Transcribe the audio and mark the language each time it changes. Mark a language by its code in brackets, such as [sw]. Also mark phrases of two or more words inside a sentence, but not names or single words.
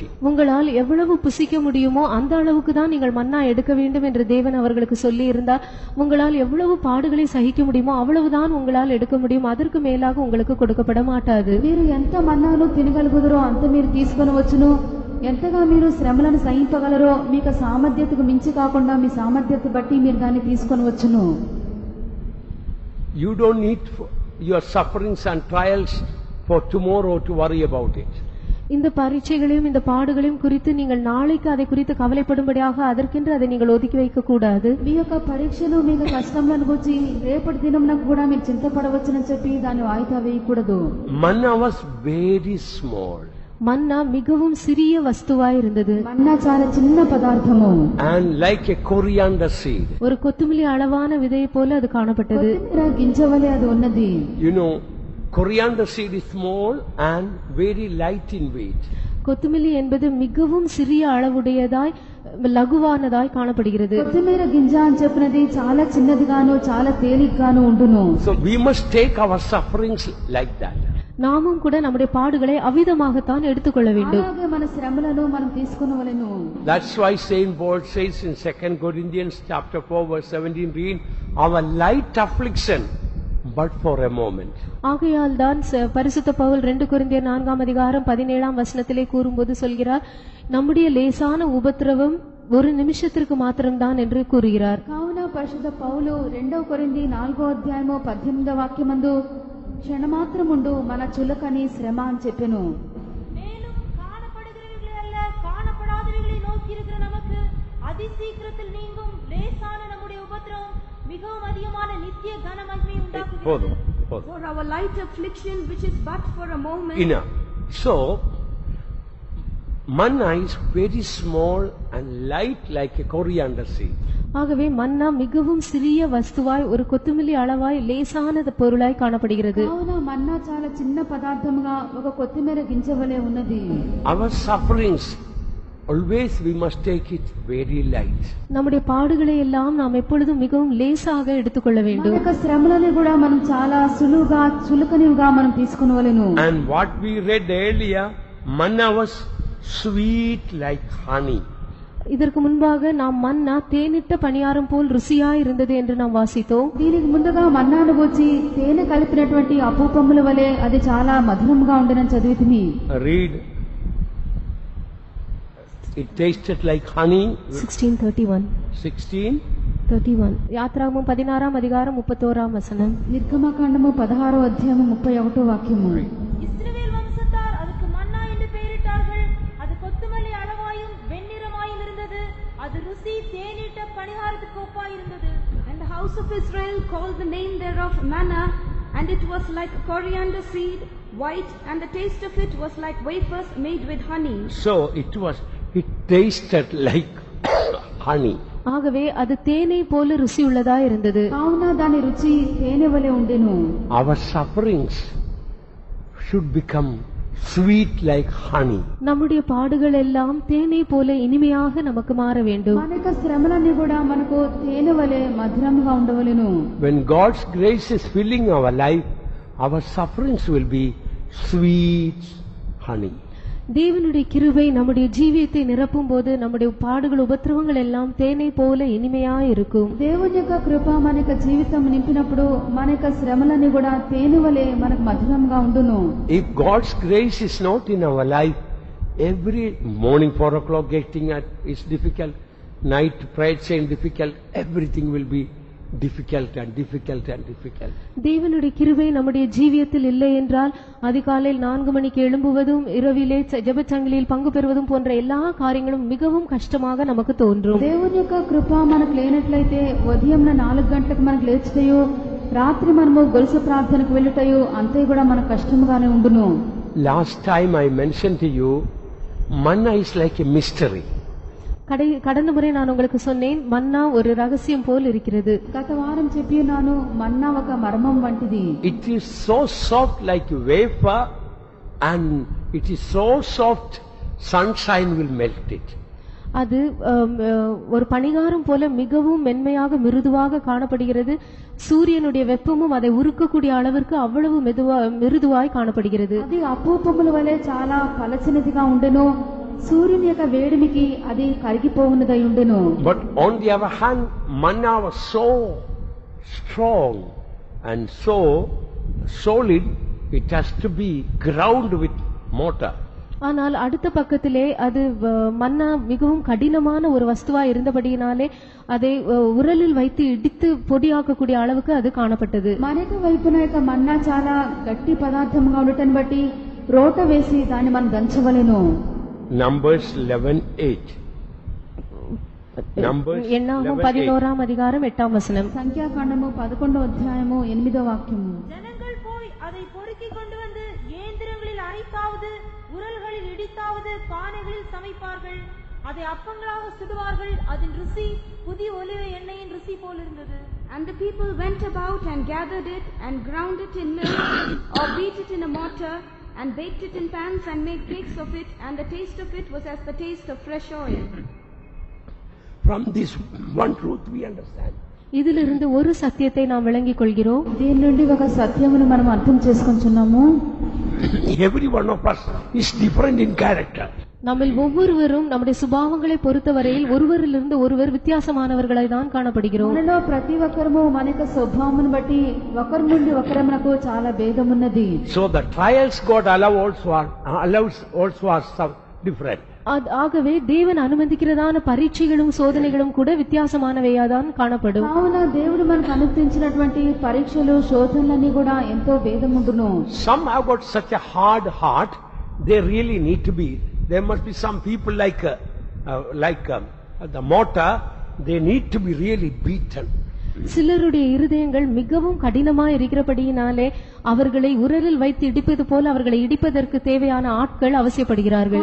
[ta] உங்களால் எவ்வளவு புசிக்க முடியுமோ அந்த அளவுக்கு தான் நீங்கள் மன்னா எடுக்க வேண்டும் என்று தேவன் அவர்களுக்கு சொல்லி இருந்தார். உங்களால் எவ்வளவு பாடுகளை சகிக்க முடியுமோ அவ்வளவுதான் உங்களால் எடுக்க முடியும், அதற்கு மேலாக உங்களுக்கு கொடுக்கப்பட மாட்டாது. [te] మీరు ఎంత మన్నాను తినగలుగుదరో అంత మీరు తీసుకొని వచ్చును. ఎంతగా మీరు శ్రమలను సహింపగలరో మీకు సామర్థ్యతకు మించి కాకుండా మీ సామర్థ్యత బట్టి మీరు దాన్ని తీసుకొని వచ్చును. [en] You don't need your sufferings and trials for tomorrow to worry about it. [ta] இந்த பரீட்சைகளையும் இந்த பாடுகளையும் குறித்து நீங்கள் நாளைக்கு அதை குறித்து கவலைப்படும்படியாக அதற்கென்று அதை நீங்கள் ஒதுக்கி வைக்க கூடாது. [te] మీ యొక్క పరీక్షలు మీ యొక్క కష్టములను గురించి రేపటి దినమునకు కూడా మీరు చింతపడవచ్చునని చెప్పి దాన్ని వాయిదా వేయకూడదు. [en] Manna was very small. [ta] மன்னா மிகவும் சிறிய வஸ்துவாய் இருந்தது. [te] మన్నా చాలా చిన్న పదార్థము. [en] And like a coriander seed. [ta] ஒரு கொத்துமல்லி அளவான விதையை போல அது காணப்பட்டது. [te] కొత్తిమీర గింజ వలె అది ఉన్నది. [en] You know, coriander seed is small and very light in weight. [ta] கொத்துமல்லி என்பது மிகவும் சிறிய அளவுடையதாய் லகுவானதாய் காணப்படுகிறது. [te] కొత్తిమీర గింజ అని చెప్పినది చాలా చిన్నదిగాను చాలా తేలిగ్గాను ఉండును. [en] So we must take our sufferings like that. [ta] நாமும் கூட நம்முடைய பாடுகளை அவ்விதமாகத்தான் எடுத்துக்கொள்ள வேண்டும். [te] అలాగే మన శ్రమలను మనం తీసుకొనవలెను. [en] That's why Saint Paul says in 2 Corinthians chapter 4 verse 17, read, our light affliction but for a moment. [ta] ஆகையால் தான் பரிசுத்த பவுல் 2 கொரிந்தியர் 4ஆம் அதிகாரம் 17ஆம் வசனத்திலே கூறும்போது சொல்கிறார், நம்முடைய லேசான உபத்திரவம் ஒரு நிமிஷத்திற்கு மாத்திரம்தான் என்று கூறுகிறார். [te] కావున పరిశుద్ధ పౌలు 2 కొరింథీ 4వ అధ్యాయము 18వ వాక్యమందు క్షణమాత్రముండు మన చులకని శ్రమ అని చెప్పెను. [ta] மேலும் காணப்படுகிறவர்களை அல்ல காணப்படாதவர்களை நோக்கி இருக்கிற நமக்கு அதிசீக்கிரத்தில் நீங்கும் லேசான நம்முடைய உபத்திரவம் மிகவும் அதிகமான நித்திய கன மகிமை உண்டாக்குகிறது. [en] For our light affliction which is but for a moment. Enough. So manna is very small and light like a coriander seed. [ta] ஆகவே மன்னா மிகவும் சிறிய வஸ்துவாய் ஒரு கொத்துமல்லி அளவாய் லேசான பொருளாய் காணப்படுகிறது. [te] కావున మన్నా చాలా చిన్న పదార్థముగా ఒక కొత్తిమీర గింజ వలె ఉన్నది. [en] Our sufferings always we must take it very light. [ta] நம்முடைய பாடுகளை எல்லாம் நாம் எப்பொழுதும் மிகவும் லேசாக எடுத்துக்கொள்ள [te] మన [ta] வேண்டும். [te] యొక్క శ్రమలని కూడా మనం చాలా సులువుగా చులకనివిగా మనం తీసుకొనవలెను. [en] And what we read earlier, manna was sweet like honey. [ta] இதற்கு முன்பாக நாம் மன்னா தேனிட்ட பணியாரம் போல் ருசியாய் இருந்தது என்று நாம் வாசித்தோம். [te] దీనికి ముందుగా మన్నాను గురించి తేనె కలిపినటువంటి అపూపముల వలె అది చాలా మధురంగా ఉండనని చదివితిమి. [en] Read It tasted like honey. 16:31. 16. [ta] யாத்திராகமம் 16ஆம் அதிகாரம் 31ஆம் வசனம். [te] నిర్గమకాండము 16వ అధ్యాయము 31వ వాక్యము. [ta] இஸ்ரவேல் வம்சத்தார் அதுக்கு மன்னா என்று பெயரிட்டார்கள். அது கொத்துமல்லி அளவாயும் வெண்ணிறமாயும் இருந்தது. அது ருசி தேனிட்ட பணிகாரத்துக்கு ஒப்பாய் இருந்தது. [en] And the house of Israel called the name thereof manna, and it was like coriander seed, white, and the taste of it was like wafers made with honey. So it tasted like honey. [ta] ஆகவே அது தேனை போல ருசியுள்ளதா இருந்தது. [te] కావున దాని రుచి తేనె వలె ఉండెను. [en] Our sufferings should become sweet like honey. [ta] நம்முடைய பாடுகள் எல்லாம் தேனை போல இனிமையாக நமக்கு மாற வேண்டும். [te] మన యొక్క శ్రమలన్నీ కూడా మనకు తేనె వలె మధురంగా ఉండవలెను. [en] When God's grace is filling our life, our sufferings will be sweet honey. [ta] தேவனுடைய கிருபை நம்முடைய ஜீவியத்தை நிரப்பும் போது நம்முடைய பாடுகள் உபத்திரவங்கள் எல்லாம் தேனை போல இனிமையாய் இருக்கும். [te] దేవుని యొక్క కృప మన యొక్క జీవితం నింపినప్పుడు మన యొక్క శ్రమలన్నీ కూడా తేనె వలె మనకు మధురంగా ఉండును. [en] If God's grace is not in our life, every morning 4 o'clock getting at is difficult, night prayer chain difficult, everything will be difficult and difficult and difficult. [ta] தேவனுடைய கிருபை நம்முடைய ஜீவியத்தில் இல்லை என்றால் அதிகாலையில் 4 மணிக்கு எழும்புவதும் இரவிலே ஜெபச்சங்கிலியில் பங்கு பெறுவதும் போன்ற எல்லா காரியங்களும் மிகவும் கஷ்டமாக நமக்கு தோன்றும். [te] దేవుని యొక్క కృప మనకు లేనట్లయితే ఉదయం 4 గంటలకు మనకు లేచుటయు రాత్రి మనము గొలుసు ప్రార్థనకు వెళ్ళుటయు అంతే కూడా మనకు కష్టంగానే ఉండును. [en] Last time I mentioned to you, manna is like a mystery. [ta] கடந்த முறை நான் உங்களுக்கு சொன்னேன் மன்னா ஒரு ரகசியம் போல் இருக்கிறது. [te] గత వారం చెప్పి ఉన్నాను మన్నా ఒక మర్మం వంటిది. [en] It is so soft like wafer, and it is so soft sunshine will melt it. [ta] அது ஒரு பணிகாரம் போல மிகவும் மென்மையாக மிருதுவாக காணப்படுகிறது. சூரியனுடைய வெப்பமும் அதை உருக்கக்கூடிய அளவிற்கு அவ்வளவு மிருதுவாய் காணப்படுகிறது. [te] అది అపూపముల వలె చాలా పలచనిదిగా ఉండెను. సూర్యుని యొక్క వేడిమికి అది కరిగిపోవునదై ఉండెను. [en] But on the other hand, manna was so strong and so solid, it has to be ground with mortar. [ta] ஆனால் அடுத்த பக்கத்திலே அது மன்னா மிகவும் கடினமான ஒரு வஸ்துவா இருந்தபடியினாலே அதை உரலில் வைத்து இடித்து பொடியாக்கக்கூடிய அளவுக்கு அது காணப்பட்டது. [te] మరొక వైపున యొక్క మన్నా చాలా గట్టి పదార్థంగా ఉండటం బట్టి రోట వేసి దాన్ని మనం దంచవలెను. [en] Numbers 11:8. Numbers [ta] எண்ணாகமம் 11వ அதிகாரம் 8వ வசனம். [te] సంఖ్యాకాండము 11వ అధ్యాయము 8వ వాక్యము. [ta] ஜனங்கள் போய் அதை பொறுக்கி கொண்டு வந்து இயந்திரங்களில் அரைத்தாவது உரல்களில் இடித்தாவது பானைகளில் சமைப்பார்கள். அதை அப்பங்களாக சுடுவார்கள். அதன் ருசி புதிய ஒலிவ எண்ணெயின் ருசி போல் இருந்தது. [en] And the people went about and gathered it and ground it in milk or beat it in a mortar and baked it in pans and made cakes of it, and the taste of it was as the taste of fresh oil. From this one truth we understand. [ta] இதிலிருந்து ஒரு சத்தியத்தை நாம் விளங்கிக் கொள்கிறோம். [te] దీని నుండి ఒక సత్యమును మనం అర్థం చేసుకుంటున్నాము. [en] Every one of us is different in character. [ta] நம்மில் ஒவ்வொருவரும் நம்முடைய சுபாவங்களை பொறுத்தவரையில் ஒருவரிலிருந்து ஒருவர் வித்தியாசமானவர்களாய் தான் காணப்படுகிறோம். [te] మనలో ప్రతి ఒక్కరము మన యొక్క స్వభావమును బట్టి ఒకరి నుండి ఒకరమునకు చాలా భేదమున్నది. [en] So the trials God allows also are some different. [ta] ஆகவே தேவன் அனுமதிக்கிறதான பரீட்சைகளும் சோதனைகளும் கூட வித்தியாசமானவையாதான் காணப்படும். [te] కావున దేవుడు మనకు అనుమతించినటువంటి పరీక్షలు శోధనలన్నీ కూడా ఎంతో భేదముండును. [en] Some have got such a hard heart, they really need to be. There must be some people like the mortar, they need to be really beaten. [ta] சிலருடைய இருதயங்கள் மிகவும் கடினமாய் இருக்கிறபடியினாலே அவர்களை உரலில் வைத்து இடிப்பது போல அவர்களை இடிப்பதற்கு தேவையான ஆட்கள் அவசியப்படுகிறார்கள்.